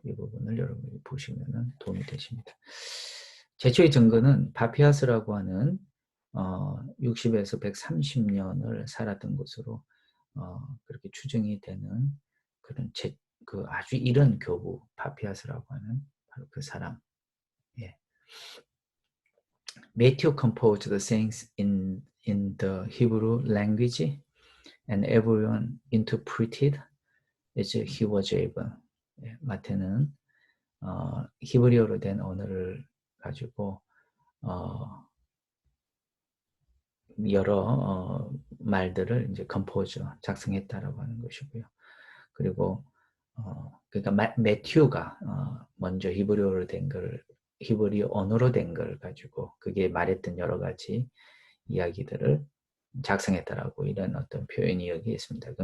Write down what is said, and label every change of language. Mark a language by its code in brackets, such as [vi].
[ko] 이 부분을 여러분이 보시면 도움이 되십니다. 최초의 증거는 파피아스라고 하는 60에서 130년을 살았던 것으로 그렇게 추정이 되는 그런 그 아주 이른 교부 파피아스라고 하는 바로 그 사람. 예. [en] Matthew composed the sayings in the Hebrew language, and everyone interpreted as he was able. [ko] 예, 마태는 히브리어로 된 언어를 가지고 여러 말들을 이제 컴포저 작성했다라고 하는 것이고요. 그리고 그러니까 매튜가 먼저 히브리어로 된 걸, 히브리어 언어로 된 걸 가지고 그게 말했던 여러 가지 이야기들을 작성했다라고 이런 어떤 표현이 여기 있습니다.